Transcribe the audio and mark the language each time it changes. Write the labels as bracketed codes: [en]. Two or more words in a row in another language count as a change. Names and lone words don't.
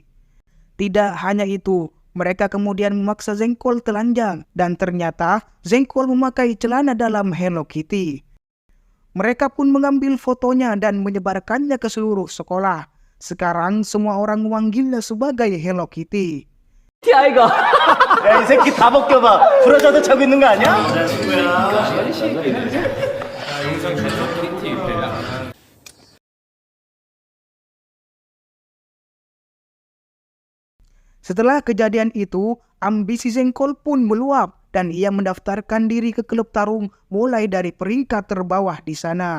[id] Tidak hanya itu, mereka kemudian memaksa Zengkol telanjang dan ternyata Zengkol memakai celana dalam Hello Kitty. Mereka pun mengambil fotonya dan menyebarkannya ke seluruh sekolah. Sekarang semua orang memanggilnya sebagai Hello Kitty. [ko] 아이가 야, 이 새끼 다 벗겨봐. 브라자도 차고 있는 거 아니야? [id] Setelah kejadian itu, ambisi Zengkol pun meluap dan ia mendaftarkan diri ke klub tarung mulai dari peringkat terbawah di sana.